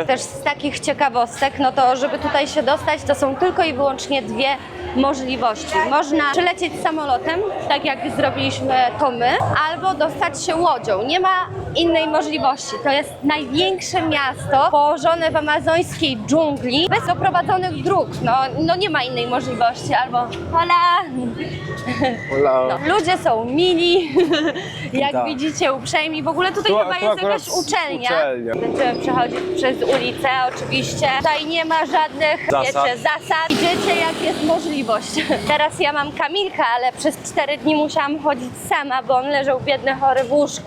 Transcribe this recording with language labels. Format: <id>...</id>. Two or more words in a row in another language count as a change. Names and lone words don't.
<pl>Też z takich ciekawostek, no to żeby tutaj się dostać, to są tylko i wyłącznie 2 możliwości. Można przylecieć samolotem, tak jak zrobiliśmy to my, albo dostać się łodzią. Nie ma innej możliwości. To jest największe miasto położone w amazońskiej dżungli, bez oprowadzonych dróg. No nie ma innej możliwości. Albo hola! Hola. No, ludzie są mili, jak Tak. widzicie, uprzejmi. W ogóle tutaj Tu chyba jest akurat jakaś uczelnia. uczelnia. Będziemy przechodzić przez ulicę, oczywiście. Tutaj nie ma żadnych zasad. Idziecie jak jest możliwość. Teraz ja mam Kamilka, ale przez 4 dni musiałam chodzić sama, bo on leżał biedny, chory w łóżku.</pl>